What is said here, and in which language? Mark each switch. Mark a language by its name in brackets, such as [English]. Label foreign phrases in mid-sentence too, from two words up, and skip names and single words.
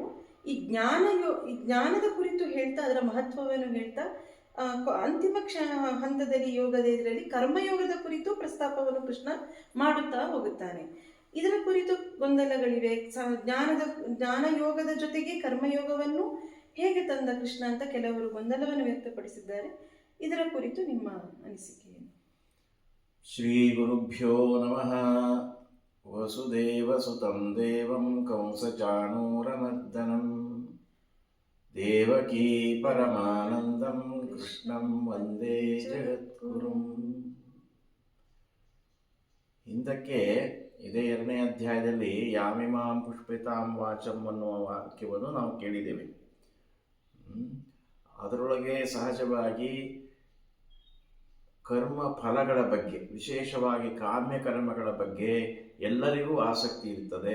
[Kannada] ಈ ಜ್ಞಾನದ ಕುರಿತು ಹೇಳ್ತಾ, ಅದರ ಮಹತ್ವವನ್ನು ಹೇಳ್ತಾ, ಅಂತಿಮ ಹಂತದಲ್ಲಿ ಯೋಗದ ಇದರಲ್ಲಿ ಕರ್ಮಯೋಗದ ಕುರಿತು ಪ್ರಸ್ತಾಪವನ್ನು ಕೃಷ್ಣ ಮಾಡುತ್ತಾ ಹೋಗುತ್ತಾನೆ. ಇದರ ಕುರಿತು ಗೊಂದಲಗಳಿವೆ. ಜ್ಞಾನ ಯೋಗದ ಜೊತೆಗೆ ಕರ್ಮಯೋಗವನ್ನು ಹೇಗೆ ತಂದ ಕೃಷ್ಣ ಅಂತ ಕೆಲವರು ಗೊಂದಲವನ್ನು ವ್ಯಕ್ತಪಡಿಸಿದ್ದಾರೆ. ಇದರ ಕುರಿತು ನಿಮ್ಮ ಅನಿಸಿಕೆ ಏನು? [Sanskrit] ಶ್ರೀ ಗುರುಭ್ಯೋ ನಮಃ. ವಸುದೇವ ಸುತಂ ದೇವಂ ಕಂಸಚಾಣೂರಮರ್ದನಂ ದೇವಕೀ ಪರಮಾನಂದಂ ಕೃಷ್ಣಂ ವಂದೇ ಜಗದ್ಗುರುಂ. [Kannada] ಹಿಂದಕ್ಕೆ ಇದೇ 2ನೇ ಅಧ್ಯಾಯದಲ್ಲಿ [Sanskrit] ಯಾಮಿಮಾಂ ಪುಷ್ಪಿತಾಂ ವಾಚಂ [Kannada] ಅನ್ನುವ ವಾಕ್ಯವನ್ನು ನಾವು ಕೇಳಿದ್ದೇವೆ. ಅದರೊಳಗೆ ಸಹಜವಾಗಿ ಕರ್ಮ ಫಲಗಳ ಬಗ್ಗೆ, ವಿಶೇಷವಾಗಿ ಕಾಮ್ಯ ಕರ್ಮಗಳ ಬಗ್ಗೆ ಎಲ್ಲರಿಗೂ ಆಸಕ್ತಿ ಇರ್ತದೆ.